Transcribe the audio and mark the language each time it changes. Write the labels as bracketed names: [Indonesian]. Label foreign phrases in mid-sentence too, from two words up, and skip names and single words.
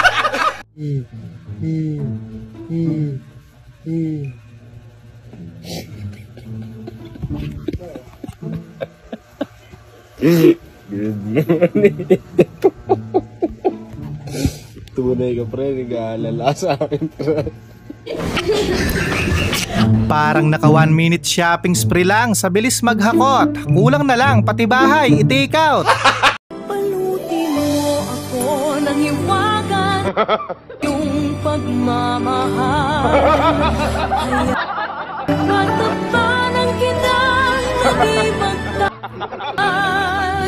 [English] Good morning. [Filipino] Tunay ka pre, nag-aalala sa akin pre. Parang naka 1 minute [English] shopping spree [Filipino] lang sa bilis maghakot. Kulang na lang pati bahay i-take out. Paluti mo ako ng hiwagan, yung pagmamahal. Matapanan kita, hindi magtagal.